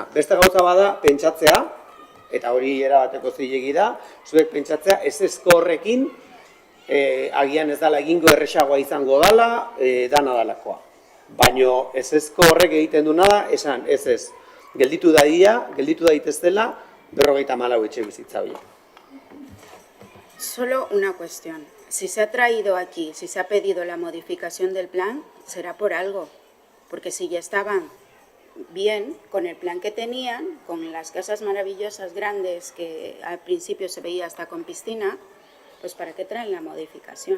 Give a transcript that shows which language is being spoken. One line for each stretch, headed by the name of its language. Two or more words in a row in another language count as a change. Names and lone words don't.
Basque: Beste gauza bada pentsatzea, eta hori erabateko zilegi da, zuek pentsatzea ezezko horrekin agian ez dala egingo erresagoa izango dala, dana dalakoa. Baina ezezko horrek egiten duna da, esan ez, gelditu daitezela, 54 etxe bizitza hori.
Spanish: Solo una cuestión. Si se ha traído aquí, si se ha pedido la modificación del plan, será por algo. Porque si ya estaban bien con el plan que tenían, con las casas maravillosas grandes que al principio se veía hasta con piscina, pues ¿para qué traen la modificación?